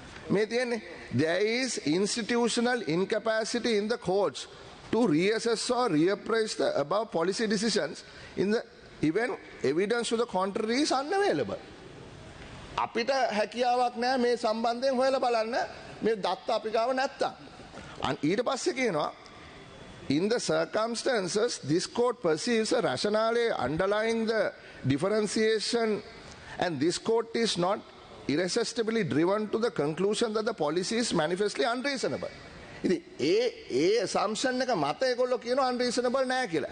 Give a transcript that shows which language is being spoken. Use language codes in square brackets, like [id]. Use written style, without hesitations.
[si] මේ තියෙන්නේ [en] there is institutional incapacity in the courts to reassess or reappraise the above policy decisions in the event evidence to the contrary is unavailable. [si] අපිට හැකියාවක් නැහැ මේ සම්බන්ධයෙන් හොයලා බලන්න මේ දත්ත අපි ගාව නැත්තම්. ඊට පස්සේ කියනවා [en] in the circumstances this court perceives a rationale underlying the differentiation and this court is not irresistibly driven to the conclusion that the policy is manifestly unreasonable. [si] ඉතින් ඒ assumption එක මත ඒගොල්ලෝ කියනවා unreasonable නෑ කියලා.